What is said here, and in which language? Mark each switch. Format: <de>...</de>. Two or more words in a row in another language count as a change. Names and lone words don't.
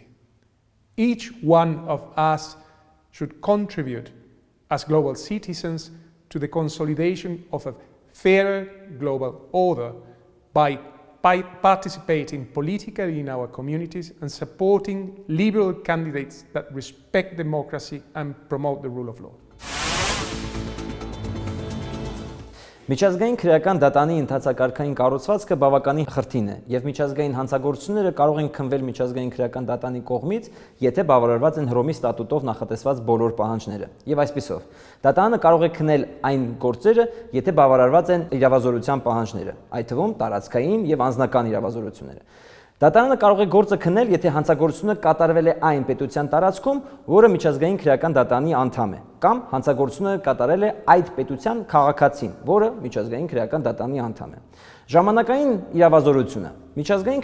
<en>Each one of us should contribute as global citizens to the consolidation of a fairer global order by participating politically in our communities and supporting liberal candidates that respect democracy and promote the rule of law.</en> <hy>Միջազգային քրեական դատանի ընթացակարգային կառուցվածքը բավականին խրթին է, եւ միջազգային հանցագործությունները կարող են քննվել միջազգային քրեական դատանի կողմից, եթե բավարարված են Հռոմի ստատուտով նախատեսված բոլոր պահանջները։ Եվ այսպիսով, դատանը կարող է քննել այն գործերը, եթե բավարարված են իրավազորության պահանջները, այդ թվում տարածքային եւ անձնական իրավազորությունները։ Դատարանը կարող է գործը քննել, եթե հանցագործությունը կատարվել է այն պետության տարածքում, որը միջազգային քրեական դատանի անդամ է, կամ հանցագործությունը կատարել է այդ պետության քաղաքացին, որը միջազգային քրեական դատանի անդամ է։ Ժամանակային իրավազորությունը միջազգային</hy>